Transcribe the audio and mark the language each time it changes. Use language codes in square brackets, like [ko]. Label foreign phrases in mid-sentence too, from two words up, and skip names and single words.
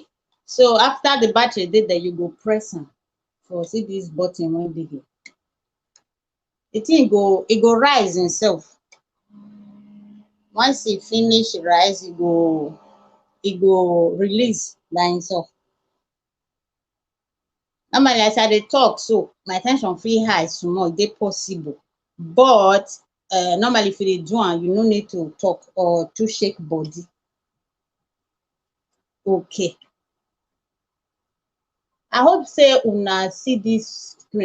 [pcm] So after the battery did that, you go press them. So see this button when they here. The thing it go rise itself. Once it finish rise, it go release by itself. Normally as I dey talk, so my tension feel high small, dey possible. But normally if you dey do am, you no need to talk or to shake body. Okay. I hope say una see this screen.